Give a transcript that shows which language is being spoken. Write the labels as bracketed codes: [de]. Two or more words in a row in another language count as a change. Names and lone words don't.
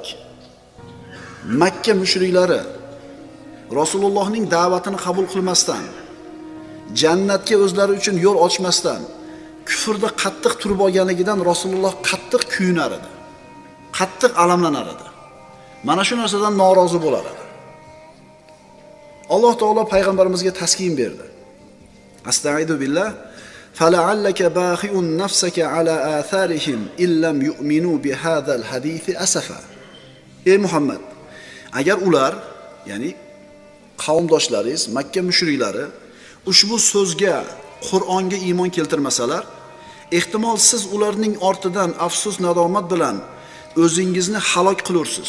[uz] Makka mushriklari Rasulullohning da'vatini qabul qilmasdan, jannatga o'zlari uchun yo'l ochmasdan, kufrda qattiq turib olganligidan Rasululloh qattiq kuyunar edi. Qattiq alamlanar edi. Mana shu narsadan norozi bo'lar edi. Alloh taolo payg'ambarimizga taskin berdi. [ar] أستعيذ بالله. فلعلك باخع نفسك على آثارهم إن لم يؤمنوا بهذا الحديث أسفا. [uz] Ey Muhammad, agar ular, ya'ni qavmdoshlaringiz, Makka mushriklari ushbu so'zga, Qur'onga iymon keltirmasalar, ehtimol siz ularning ortidan afsus nadomat bilan o'zingizni halok qilursiz.